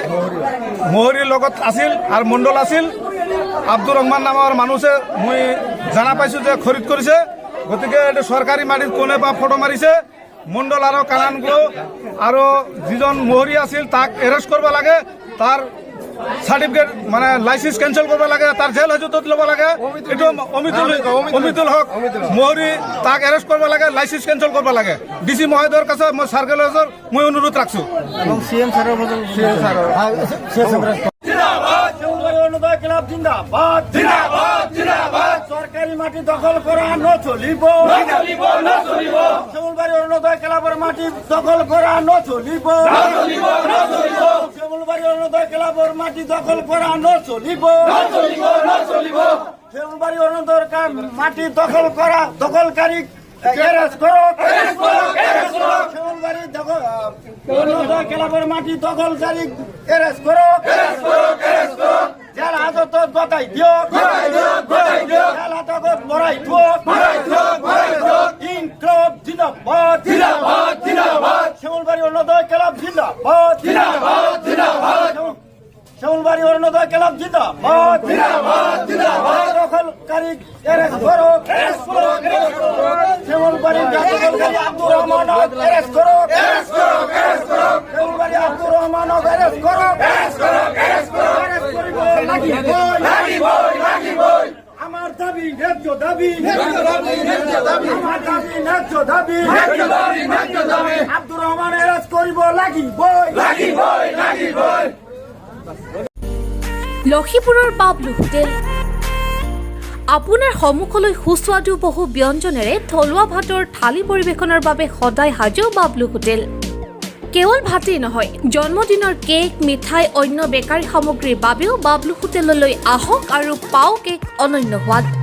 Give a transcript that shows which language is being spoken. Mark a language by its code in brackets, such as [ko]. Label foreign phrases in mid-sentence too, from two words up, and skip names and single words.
[as] মহৰীৰ লগত আছিল আৰু মণ্ডল আছিল। আব্দুর রহমান নামৰ মানুহে মই জানা পাইছোঁ যে খৰিদ কৰিছে। গতিকে এইটো চৰকাৰী মাটিত কোনে বা ফটো মাৰিছে। মণ্ডল আৰু কানান গৈ আৰু যিজন মহৰী আছিল তাক এৰেষ্ট কৰিব লাগে, তাৰ সার্টিফিকেট মানে লাইসেন্স ক্যান্সেল করব লাগে, তার জেল হাজতত লব লাগে। এটো অমিতুল হক মহরি তাক এরেস্ট করব লাগে, লাইসেন্স ক্যান্সেল করব লাগে। ডিসি মহোদয়ের কাছে মই সার্কেল মই অনুরোধ রাখছো। এবং সিএম স্যারের অরুণোদয় ক্লাব জিন্দাবাদ, জিন্দাবাদ, জিন্দাবাদ। সরকারি মাটি দখল করা নচলিব, শিমুলবাড়ি অরুণোদয় ক্লাবের মাটি দখল করা নচলিব, শিমুলবাড়ি অরুণোদয় ক্লাবের মাটি দখল করা নচলিব, শিমুলবাড়ি অরুণোদয় মাটি দখল করা দখলকারী এরেস্ট করো, শিমুলবাড়ি অরুণোদয় ক্লাবের মাটি দখলকারী এরেস্ট করো, জেল হাজতত গতাই দিও, জেল হাজতত বড়াই দিও। ইনক্লাব জিন্দাবাদ, জিন্দাবাদ, জিন্দাবাদ। শিমুলবাড়ি অরুণোদয় ক্লাব জিন্দাবাদ, জিন্দাবাদ, জিন্দাবাদ। শিমুলবাড়ি অরুণোদয় ক্লাব জিন্দাবাদ, জিন্দাবাদ, জিন্দাবাদ। দখলকারী এরেস্ট করো, শিমুলবাড়ি দখলকারী আব্দুর রহমানক এরেস্ট করো, শিমুলবাড়ি আব্দুর রহমানক এরেস্ট করো, আমার দাবি ন্যায্য দাবি, আমার দাবি ন্যায্য দাবি, আব্দুর রহমান এরেস্ট করিব লাগিবই। লক্ষীপুৰৰ বাবলু হোটেল আপোনাৰ সন্মুখলৈ সুস্বাদু বহু ব্যঞ্জনেৰে থলুৱা ভাতৰ থালি পৰিৱেশনৰ বাবে সদায় সাজু বাবলু হোটেল। কেৱল ভাতেই নহয়, জন্মদিনৰ কেক, মিঠাই, অন্য বেকাৰী সামগ্ৰীৰ বাবেও বাবলু হোটেললৈ আহক আৰু পাওক এক অনন্য সোৱাদ।